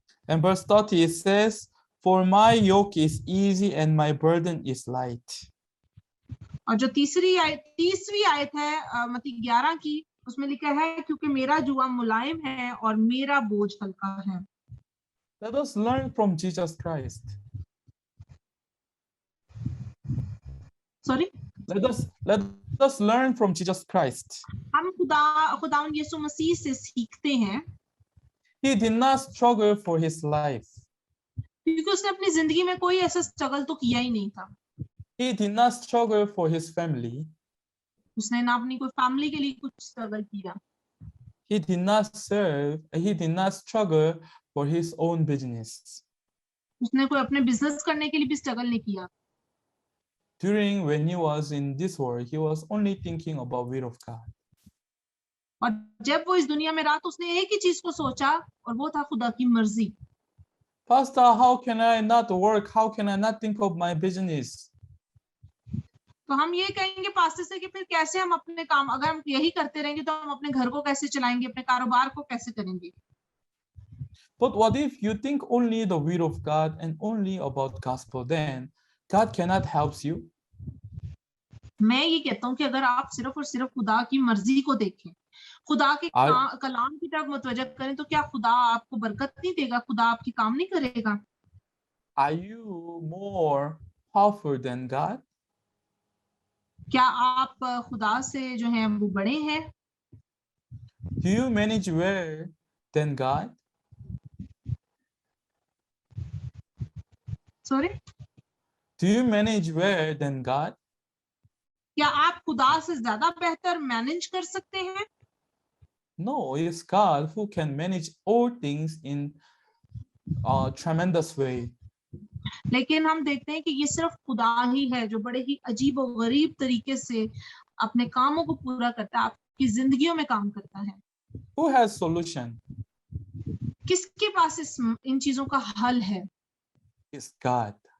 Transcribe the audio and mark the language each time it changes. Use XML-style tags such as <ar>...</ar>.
<en>And verse 30 it says, "For my yoke is easy and my burden is light."</en> <hi>और जो तीसरी आयत है मत्ती 11 की, उसमें लिखा है क्योंकि मेरा जुआ मुलायम है और मेरा बोझ हल्का है।</hi> <en>Let us learn from Jesus Christ. Sorry, Let us learn from Jesus Christ.</en> <hi>हम खुदावंद यीशु मसीह से सीखते हैं,</hi> <en>He did not struggle for his life.</en> <hi>क्योंकि उसने अपनी जिंदगी में कोई ऐसा स्ट्रगल तो किया ही नहीं था।</hi> <en>He did not struggle for his family.</en> <hi>उसने ना अपनी कोई फैमिली के लिए कुछ स्ट्रगल किया।</hi> <en>He did not struggle for his own business.</en> <hi>उसने कोई अपने बिजनेस करने के लिए भी स्ट्रगल नहीं किया।</hi> <en>During when he was in this world, he was only thinking about will of God.</en> <hi>और जब वो इस दुनिया में रहा तो उसने एक ही चीज को सोचा, और वो था खुदा की मर्जी।</hi> <en>Pastor, how can I not work? How can I not think of my business?</en> <hi>तो हम ये कहेंगे पास्टर से कि फिर कैसे हम अपने काम, अगर हम यही करते रहेंगे तो हम अपने घर को कैसे चलाएंगे, अपने कारोबार को कैसे करेंगे।</hi> <en>But what if you think only the will of God and only about gospel? Then God cannot help you.</en> <hi>मैं ये कहता हूँ कि अगर आप सिर्फ और सिर्फ खुदा की मर्जी को देखें, खुदा के कलाम की तरफ मुतवज्जह करें, तो क्या खुदा आपको बरकत नहीं देगा? खुदा आपकी काम नहीं करेगा?</hi> <en>Are you more powerful than God?</en> <hi>क्या आप खुदा से जो है वो बड़े हैं?</hi> <en>Do you manage well than God? Sorry, Do you manage well than God?</en> <hi>क्या आप खुदा से ज्यादा बेहतर मैनेज कर सकते हैं?</hi> <en>No, it's God who can manage all things in a tremendous way.</en> <hi>लेकिन हम देखते हैं कि ये सिर्फ खुदा ही है जो बड़े ही अजीब और गरीब तरीके से अपने कामों को पूरा करता है, आपकी जिंदगियों में काम करता है।</hi> <en>Who has solution?</en> <hi>किसके पास इन चीजों का हल है?</hi> <en>It's God.</en>